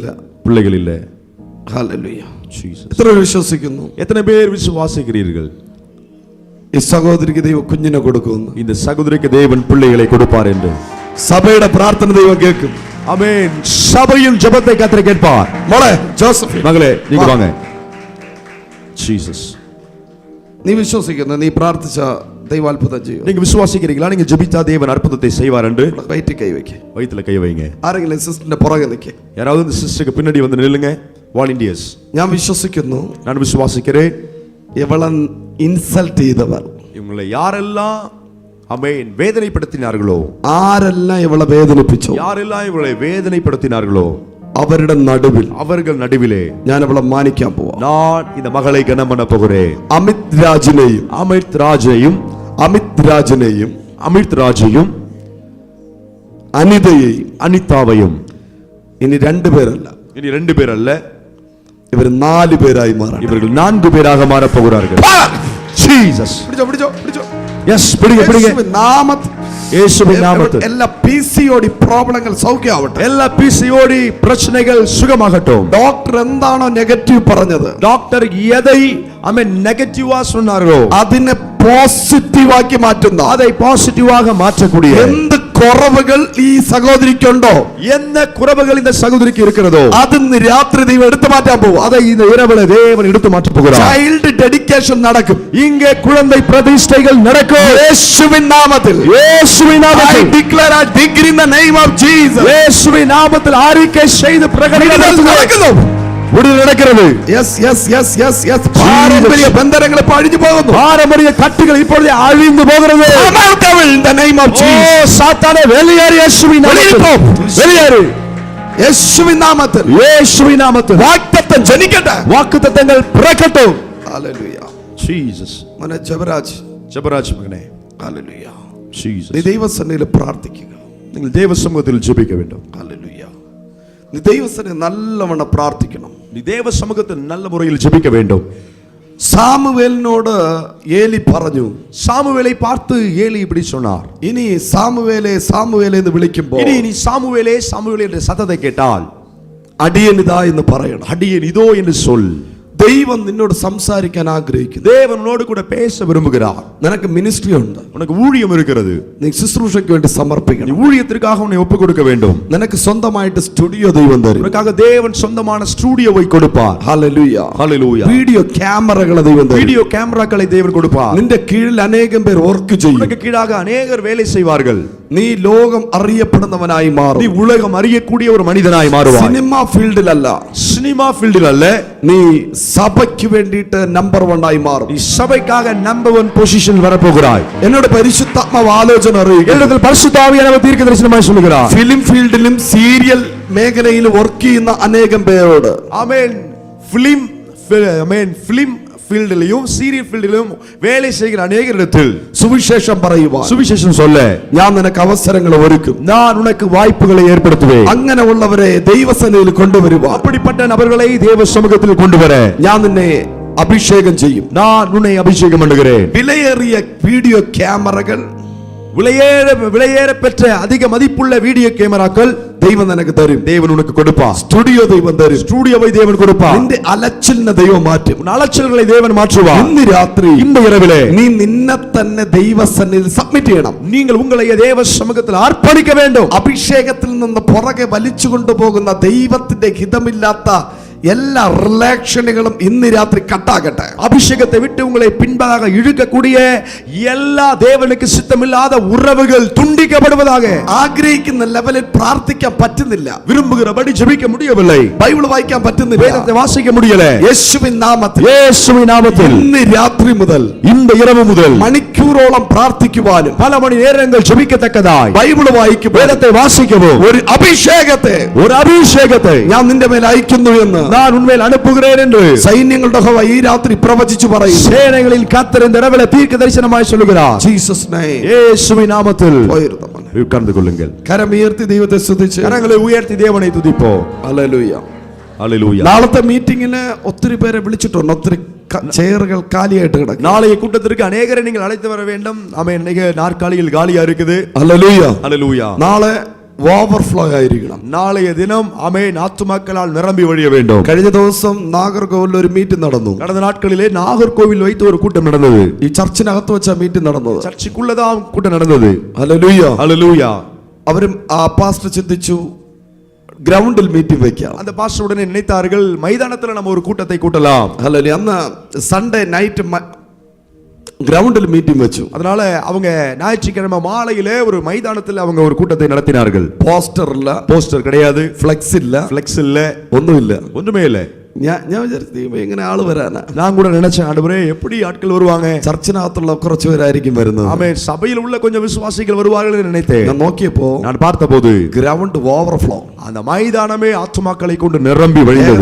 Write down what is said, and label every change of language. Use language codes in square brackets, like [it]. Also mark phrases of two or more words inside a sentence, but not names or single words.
[ta] பிள்ளைகள் இல்ல. [ml] ഹalleluya. [ta] ஜீசஸ். [ml] എത്ര പേർ വിശ്വസിക്കുന്നു? [ta] எத்தனை பேர் விசுவாசிக்கிறீர்கள் [ml] ഈ സഹോദരിക്ക് ദൈവം കുഞ്ഞിനെ കൊടുക്കുമെന്ന്? [ta] இந்த சகோதரிக்கு தேவன் பிள்ளைகளை கொடுப்பார் என்று? [ml] സഭയുടെ പ്രാർത്ഥന ദൈവം കേൾക്കും. [ta] ஆமென். சபையின் ஜெபத்தை கர்த்தர் கேட்பார். [ml] മോളെ ജോസഫ്, [ta] மகளே நீங்க வாங்க. ஜீசஸ். [ml] നീ വിശ്വസിക്കുന്നു? നീ പ്രാർത്ഥിച്ച ദൈവം അത്ഭുതം ചെയ്യും. [ta] நீங்க விசுவாசிக்கிறீங்களா? நீங்க ஜெபித்தா தேவன் அற்புதத்தை செய்வார் என்று? [ml] വയറ്റിൽ കൈ വെക്ക്. [ta] வயித்துல கை வைங்க. [ml] ആരെങ്കിലും സിസ്റ്ററിന്റെ പുറകെ നിൽക്കേ. [ta] யாராவது இந்த சிஸ்டருக்கு பின்னாடி வந்து நில்லுங்க. வாலண்டியர்ஸ். [ml] ഞാൻ വിശ്വസിക്കുന്നു. [ta] நான் விசுவாசிக்கிறேன். [ml] ഇവളെ ഇൻസൾട്ട് ചെയ്തവർ, [ta] இவங்களை யாரெல்லாம் ஆமென் வேதனைப்படுத்தினார்களோ, [ml] ആരെല്ലാം ഇവളെ വേദനിപ്പിച്ചോ, [ta] யாரெல்லாம் இவங்களை வேதனைப்படுத்தினார்களோ [ml] അവരുടെ നടുവിൽ [ta] அவர்கள் நடுவிலே [ml] ഞാൻ അവളെ മാനിക്കാൻ പോവാ. [ta] நான் இந்த மகளை கனம் பண்ண போகிறேன். [ml] അമിത് രാജിനെയും [ta] அமித் ராஜையும் அமித் ராஜையும் [ml] അനിതയെയും [ta] அனிதாவையும் [ml] ഇനി രണ്ടുപേരല്ല, [ta] இனி 2 பேர் அல்ல, [ml] ഇവർ 4 പേരായി മാറണം. [ta] இவர்கள் 4 பேராக மாற போகிறார்கள். ஜீசஸ். [ml] പിടിച്ചോ പിടിച്ചോ പിടിച്ചോ. [ta] எஸ் பிடிங்க பிடிங்க. இயேசுவின் நாமத்தில் [ml] എല്ലാ [en] PCOD problems [ml] സൗഖ്യമാവട്ടെ. [ta] எல்லா பிசிஓடி பிரச்சனைகள் சுகமாகட்டும். [ml] ഡോക്ടർ എന്താണോ നെഗറ്റീവ് പറഞ്ഞത്, [ta] டாக்டர் எதை ஆமென் நெகட்டிவா சொன்னார்களோ [ml] അതിനെ പോസിറ്റീവ് ആക്കി മാറ്റുന്ന, [ta] அதை பாசிட்டிவாக மாற்றக்கூடிய [ml] എന്ത് കുറവുകൾ ഈ സഹോദരിക്കുണ്ടോ, [ta] என்ன குறைவுகள் இந்த சகோதரிக்கு இருக்கிறதோ [ml] അതിന്ന് രാത്രി ദൈവം എടുത്തു മാറ്റാൻ പോവാ. [ta] அதை இந்த இரவுல தேவன் எடுத்து மாற்ற போகிறார். [en] child dedication [ml] നടക്കും. [ta] இங்கே குழந்தை பிரதிஷ்டைகள் நடக்கும். [ml] യേശുവിൻ നാമത്തിൽ. [ta] இயேசுவின் [en] I [ta] நாமத்தில் [en] declare a decree in the name of Jesus. [ta] இயேசுவின் நாமத்தில் அறிக்கை செய்து பிரகடனம் [ml] നടക്കുന്നു. [ta] விடுதலை நடக்கிறது. [en] Yes, yes, yes, yes, yes. [ml] പാരമ്പര്യ ബന്ധനങ്ങൾ അഴിഞ്ഞു പോകുന്നു. [ta] பாரம்பரிய கட்டுகள் இப்பொழுது அழிந்து போகிறது. [en] Come out devil in the name of ஓ Jesus. [ta] சாத்தானே வெளியேறு இயேசுவின் நாமத்தில். வெளியேறு [ml] യേശുവിൻ നാമത്തിൽ. [ta] இயேசுவின் நாமத்தில். [ml] വാഗ്ദത്തം ജനിക്കട്ടെ. [ta] வாக்குத்தத்தங்கள் பிறக்கட்டும். [ml] ഹല്ലേലൂയ. [ta] ஜீசஸ். [ml] മോനെ ജബരാജ്. [ta] ஜெபராஜ் மகனே. [ml] ഹല്ലേലൂയ. [ta] ஜீசஸ். [ml] നീ ദൈവസന്നിധിയിൽ പ്രാർത്ഥിക്കുക. [ta] நீங்கள் தேவ சமூகத்தில் ஜெபிக்க வேண்டும். [ml] ഹല്ലേലൂയ. നീ ദൈവസന്നിധിയിൽ നല്ലവണ്ണം പ്രാർത്ഥിക്കണം. [ta] நீ தேவ சமூகத்தில் நல்ல முறையில் ஜெபிக்க வேண்டும். [ml] സാമുവേലിനോട് ഏലി പറഞ്ഞു, [ta] சாமுவேலை பார்த்து ஏலி இப்படி சொன்னார், [ml] ഇനി സാമുവേലേ സാമുവേലേ എന്ന് വിളിക്കുമ്പോൾ [ta] இனி நீ சாமுவேலே சாமுவேலே என்ற சத்தத்தை கேட்டால் [ml] അടിയനിതാ എന്ന് പറയണം. [ta] அடியேன் இதோ என்று சொல். [ml] ദൈവം നിന്നോട് സംസാരിക്കാൻ ആഗ്രഹിക്കുന്നു. [ta] தேவனோடு கூட பேச விரும்புகிறார். [ml] നിനക്ക് മിനിസ്ട്രി ഉണ്ട്, [ta] உனக்கு ஊழியம் இருக்கிறது. [ml] നീ ശുശ്രൂഷയ്ക്ക് വേണ്ടി [ta] நீ [ml] സമർപ്പിക്കണം. [ta] ஊழியத்திற்காக உன்னை ஒப்புக் கொடுக்க வேண்டும். [ml] നിനക്ക് സ്വന്തമായിട്ട് സ്റ്റുഡിയോ ദൈവം തരും. [ta] உனக்காக தேவன் சொந்தமான ஸ்டூடியோவை கொடுப்பார். [ml] ഹല്ലേലൂയ. [ta] ஹல்லேலூயா. [ml] വീഡിയോ ക്യാമറകളെ ദൈവം തരും. [ta] வீடியோ கேமராக்களை தேவன் கொடுப்பார். [ml] നിന്റെ കീഴിൽ അനേകം പേർ വർക്ക് ചെയ്യും. [ta] உனக்கு கீழாக அநேகர் வேலை செய்வார்கள். [ml] നീ ലോകം അറിയപ്പെടുന്നവനായി [ta] நீ [ml] മാറും. [ta] உலகம் அறியக்கூடிய ஒரு மனிதனாய் மாறுவாய். [ml] സിനിമ ഫീൽഡിലല്ല, [ta] சினிமா ஃபீல்டில் அல்ல, [ml] നീ സഭയ്ക്ക് വേണ്ടിയിട്ട് നമ്പർ 1 ആയി മാറും. [ta] நீ சபைக்காக நம்பர் 1 பொசிஷன் வர போகிறாய். [ml] എന്നോട് പരിശുദ്ധാത്മാവ് ആലോചന അറിയുക. [ta] என்னிடத்தில் பரிசுத்த ஆவியானவர் தீர்க்கதரிசனமாய் சொல்லுகிறார். [ml] ഫിലിം ഫീൽഡിലും സീരിയൽ മേഖലയിലും വർക്ക് ചെയ്യുന്ന അനേകം പേരോട്, [ta] ஆமென். ஃபிலிம் ஃபீல்டிலும் சீரியல் ஃபீல்டிலும் வேலை செய்கிற அநேகரிடத்தில் [ml] സുവിശേഷം പറയുവാൻ [ta] சுவிசேஷம் சொல்ல [ml] ഞാൻ നിനക്ക് അവസരങ്ങൾ ഒരുക്കും. [ta] நான் உனக்கு வாய்ப்புகளை ஏற்படுத்துவேன். [ml] അങ്ങനെ ഉള്ളവരെ ദൈവസന്നിധിയിൽ കൊണ്ടുവരുവാൻ, [ta] அப்படிப்பட்ட நபர்களை தேவ சமூகத்தில் கொண்டு வர [ml] ഞാൻ നിന്നെ അഭിഷേകം ചെയ്യും. [ta] நான் உன்னை அபிஷேகம் பண்ணுகிறேன். [ml] വിലയേറിയ വീഡിയോ ക്യാമറകൾ, [ta] விலையேற பெற்ற அதிக மதிப்புள்ள வீடியோ கேமராக்கள் [ml] ദൈവം നിനക്ക് തരും. [ta] தேவன் உனக்கு கொடுப்பார். [ml] സ്റ്റുഡിയോ ദൈവം തരും. [ta] ஸ்டூடியோவை தேவன் கொடுப்பார். [ml] നിന്റെ അലച്ചിലിനെ ദൈവം മാറ്റും. [ta] உன் அலச்சல்களை தேவன் மாற்றுவார். [ml] ഇന്ന് രാത്രി [ta] இந்த இரவிலே [ml] നീ നിന്നെ തന്നെ ദൈവസന്നിധിയിൽ സബ്മിറ്റ് ചെയ്യണം. [ta] நீங்கள் உங்களை தேவ சமூகத்தில் அர்ப்பணிக்க வேண்டும். [ml] അഭിഷേകത്തിൽ നിന്ന് പുറകെ വലിച്ചു കൊണ്ടുപോകുന്ന ദൈവത്തിന്റെ ഹിതമില്ലാത്ത എല്ലാ റിലേഷനുകളും ഇന്ന് രാത്രി കട്ടാകട്ടെ. [ta] அபிஷேகத்தை விட்டு உங்களை பின்பாக இழுக்கக்கூடிய எல்லா தேவனுக்கு சித்தமில்லாத உறவுகள் துண்டிக்கப்படுவதாக. [ml] ആഗ്രഹിക്കുന്ന ലെവലിൽ പ്രാർത്ഥിക്കാൻ പറ്റുന്നില്ല, [ta] விரும்புகிறபடி ஜெபிக்க முடியவில்லை, [ml] ബൈബിൾ വായിക്കാൻ പറ്റുന്നില്ല, [ta] வேதத்தை வாசிக்க முடியல. [ml] യേശുവിൻ നാമത്തിൽ [ta] இயேசுவின் நாமத்தில் [ml] ഇന്ന് രാത്രി മുതൽ [ta] இந்த இரவு முதல் [ml] മണിക്കൂറോളം പ്രാർത്ഥിക്കുവാനും [ta] பல மணி நேரங்கள் ஜெபிக்கத்தக்கதாய் [ml] ബൈബിൾ വായിക്കുവാനും [ta] வேதத்தை வாசிக்கவும் [ml] ഒരു അഭിഷേകത്തെ [ta] ஒரு அபிஷேகத்தை [ml] ഞാൻ നിന്റെ മേൽ അയക്കുന്നു എന്ന് [ta] நான் உன்மேல் அனுப்புகிறேன் என்று [ml] സൈന്യങ്ങളുടെ യഹോവ ഈ രാത്രി പ്രവചിച്ചു പറയും. [ta] சேனைகளில் கர்த்தர் இந்த இரவிலே தீர்க்க தரிசனமாய் சொல்லுகிறார். [en] Jesus name. [ta] இயேசுவின் நாமத்தில் [ml] പോയിരുന്നു. [ta] உட்கார்ந்து கொள்ளுங்கள். [ml] കരമുയർത്തി ദൈവത്തെ സ്തുതിച്ച് [ta] கரங்களை உயர்த்தி தேவனை துதிப்போம். [ml] ഹല്ലേലൂയ. [ta] ஹல்லேலூயா. [ml] നാളത്തെ മീറ്റിംഗിന് ഒത്തിരി പേരെ വിളിച്ചിട്ടുണ്ട്, ഒത്തിരി ചെയറുകൾ കാലിയായിട്ട് കിടക്കും. [ta] நாளைய கூட்டத்திற்கு அநேகரை நீங்கள் அழைத்து வர வேண்டும். ஆமென். அநேக நாற்காலிகள் காலியா இருக்குது. [ml] ഹല്ലേലൂയ. [ta] ஹல்லேலூயா. [ml] നാളെ ഓവർഫ്ലോ ആയിരിക്കണം. [ta] நாளைய தினம் ஆமென் ஆத்துமாக்களால் நிரம்பி வழிய வேண்டும். [ml] കഴിഞ്ഞ ദിവസം നാഗർകോവിലിൽ ഒരു മീറ്റിംഗ് നടന്നു. [ta] கடந்த நாட்களிலே நாகர்கோவில் வைத்து ஒரு கூட்டம் நடந்தது. [ml] ഈ ചർച്ചിനകത്ത് വെച്ച മീറ്റിംഗ് നടന്നത്. [ta] சர்ச்சுக்குள்ளதான் கூட்டம் நடந்தது. [ml] ഹല്ലേലൂയ. [ta] ஹல்லேலூயா. [ml] അവരും ആ പാസ്റ്റർ ചിന്തിച്ചു ഗ്രൗണ്ടിൽ മീറ്റിംഗ് വെക്കാം. [ta] அந்த பாஸ்டர் உடனே நினைத்தார்கள் மைதானத்துல நம்ம ஒரு கூட்டத்தை கூட்டலாம். [ml] ഹല്ലേലൂയ. അന്ന് [en] Sunday night [ml] ഗ്രൗണ്ടിൽ മീറ്റിംഗ് വെച്ചു. [ta] அதனால அவங்க ஞாயிற்றுக்கிழமை மாலையிலே ஒரு மைதானத்தில் அவங்க ஒரு கூட்டத்தை நடத்தினார்கள். [ml] പോസ്റ്റർ ഇല്ല, [ta] போஸ்டர் கிடையாது, [ml] ഫ്ലെക്സ് ഇല്ല, [ta] ஃபிளெக்ஸ் இல்ல, [ml] ഒന്നുമില്ല. [ta] ஒன்றுமே இல்ல. [ml] ഞാൻ വിചാരിച്ചു എങ്ങനെ ആള് വരാനാ. [ta] நான் கூட நினைச்சேன், ஆண்டவரே எப்படி ஆட்கள் வருவாங்க? [ml] ചർച്ചിനകത്തുള്ള കുറച്ച് പേരായിരിക്കും വരുന്നത്. [ta] ஆமென். சபையில் உள்ள கொஞ்சம் விசுவாசிகள் வருவார்கள் என்று நினைத்தேன். [ml] ഞാൻ നോക്കിയപ്പോ [ta] நான் பார்த்தபோது [en] ground overflow, [ta] அந்த மைதானமே ஆத்துமாக்களை கொண்டு நிரம்பி வழிந்தது.